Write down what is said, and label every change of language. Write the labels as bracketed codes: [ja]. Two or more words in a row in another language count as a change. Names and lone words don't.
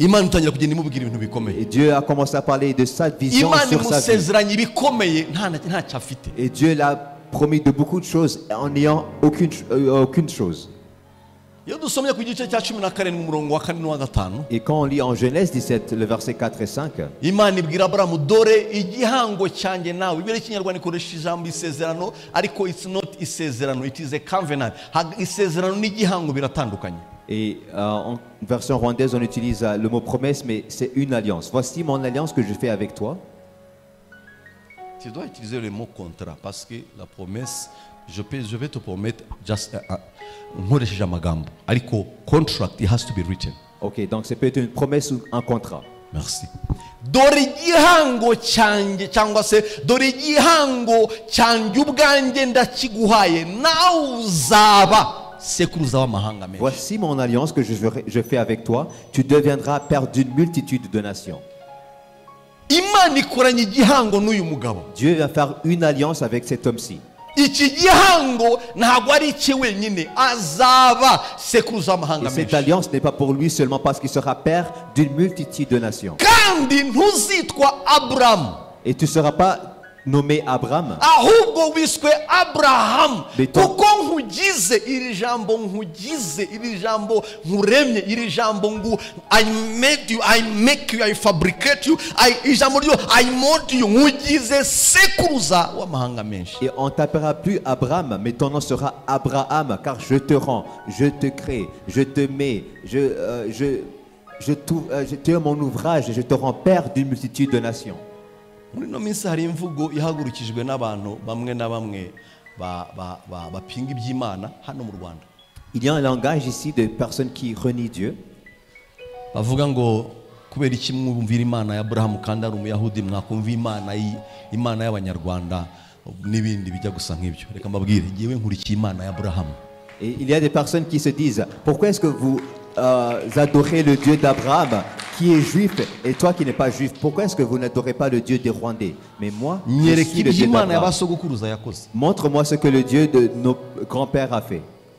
[fr] Et Dieu a commencé à parler de sa vision sur sa vie. Et Dieu l'a promis de beaucoup de choses en n'ayant aucune chose. Et quand on lit en Genèse 17, le verset 4 et 5, [rw] Imana ibwira Abrahamu, dore igihango cyanjye nawe. Ibere kinyarwanda ikoresha ijambo isezerano, ariko [en] it's not [rw] isezerano, [en] it is a covenant. [rw] Isezerano n'igihango biratandukanye. [fr] Et en version rwandaise, on utilise le mot promesse, mais c'est une alliance. Voici mon alliance que je fais avec toi. Tu dois utiliser le mot contrat parce que la promesse, je vais te promettre just [rw] nkoresheje amagambo, ariko contract, [en] it has to be written. [fr] Ok, donc c'est peut-être une promesse ou un contrat. Merci. [rw] Dore igihango cyanjye cyangwa se dore igihango cyanjye ubwanjye ndakiguhaye, nawe uzaba sekuruza w'amahanga menshi. [fr] Voici mon alliance que je fais avec toi, tu deviendras père d'une multitude de nations. [rw] Imana ikoranye igihango n'uyu mugabo. [fr] Dieu va faire une alliance avec cet homme-ci. [rw] Iki gihango ntabwo ari cye wenyine, azaba sekuruza w'amahanga menshi. [fr] Cette alliance n'est pas pour lui seulement parce qu'il sera père d'une multitude de nations. [rw] Kandi ntuzitwa Abraham. [fr] Et tu ne seras pas nommé Abraham. [rw] Ahubwo wiswe Abraham. Kuko nkugize iri jambo, nkugize iri jambo, nkuremye iri jambo, [en] ngu I made you, I make you, I fabricate you, [rw] ijambo ryo [en] I mold you, [rw] nkugize sekuruza w'amahanga menshi. [fr] Et on t'appellera plus Abraham, mais ton nom sera Abraham, car je te rends, je te crée, je te mets, tu es mon ouvrage et je te rends père d'une multitude de nations. [rw] Muri no minsi hari imvugo ihagurukijwe n'abantu bamwe na bamwe bapinga iby'Imana hano mu Rwanda. [fr] Il y a un langage ici de personnes qui renient Dieu. [rw] Bavuga ngo kubera iki mwumvira Imana ya Abraham kandi ari umuyahudi, mwakumva Imana y'Abanyarwanda n'ibindi bijya gusa nk'ibyo. Reka mbabwire, ngiye nkurikiye Imana ya Abraham. [fr] Et il y a des personnes qui se disent, pourquoi est-ce que vous adorez le Dieu d'Abraham qui est juif et toi qui n'es pas juif? Pourquoi est-ce que vous n'adorez pas le Dieu des Rwandais? Mais moi, je suis le Dieu d'Abraham. Montre-moi ce que le Dieu de nos grands-pères a fait.